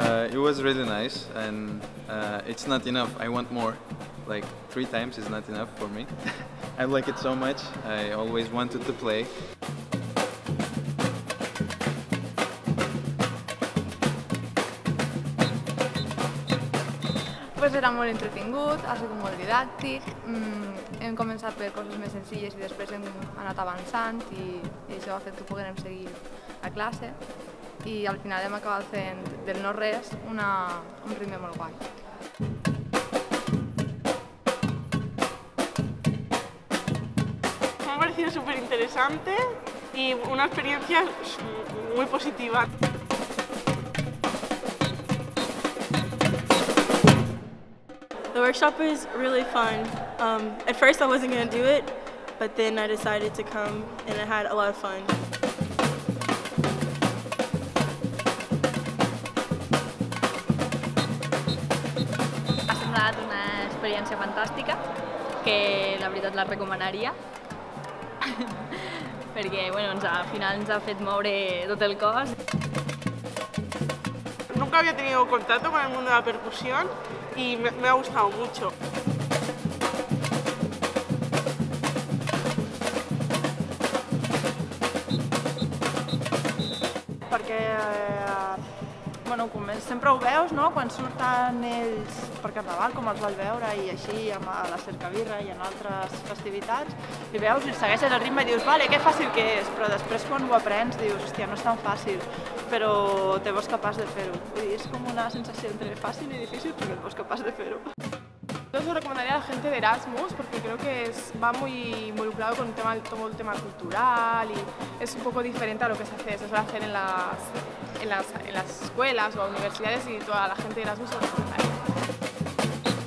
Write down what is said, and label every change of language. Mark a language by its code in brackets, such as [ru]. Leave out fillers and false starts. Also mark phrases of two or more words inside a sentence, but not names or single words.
[en] It was really nice, and it's not enough. I want more. Like 3 times is not enough for me. I like it so much. I always wanted to play. [ca] Pues era molt entretingut, ha sigut molt didàctic, hem començat per coses més senzilles i després hem anat avançant i això ha fet que puguem seguir a classe i al final hem acabat fent del no-res un ritme molt guai. [es] Me ha parecido súper interesante y una experiencia muy positiva. [en] The workshop was really fun. At first I wasn't going to do it, but then I decided to come and I had a lot of fun. [ca] Ha semblat una experiència fantàstica, que la veritat la recomanaria, perquè bueno, al final ens ha fet moure tot el cos. [es] Nunca había tenido contacto con el mundo de la percusión y me ha gustado mucho. [ca] Perquè bueno, sempre ho veus, no? Quan surten ells per Carnaval, com els vas veure, i així a la Cercavila i en altres festivitats, i veus i segueixes el ritme i dius, vale, que fàcil que és, però després quan ho aprens dius, hòstia, no és tan fàcil, però te veus capaç de fer-ho. És com una sensació entre fàcil i difícil, però te veus capaç de fer-ho. [es] Yo se lo recomendaría a la gente de Erasmus porque creo que va muy involucrado con todo el tema cultural y es un poco diferente a lo que se suele hacer en las escuelas o universidades y toda la gente de Erasmus se lo recomendaría.